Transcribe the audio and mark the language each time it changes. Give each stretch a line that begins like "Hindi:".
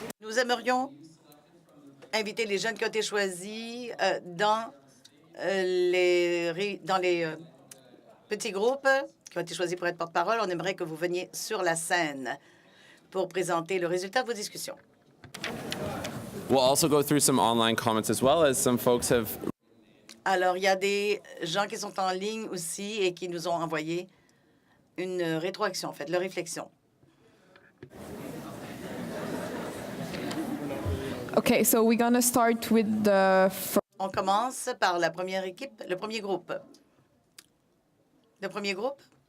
French: Nous aimerions inviter les jeunes qui ont été choisis dans les petits groupes qui ont été choisis pour être porte-parole. On aimerait que vous veniez sur la scène pour présenter le résultat de vos discussions.
English: We'll also go through some online comments as well, as some folks have.
French: Alors, il y a des gens qui sont en ligne aussi et qui nous ont envoyé une rétroaction, en fait, leur réflexion.
English: Okay, so we're going to start with the
French: On commence par la première équipe, le premier groupe. Le premier groupe?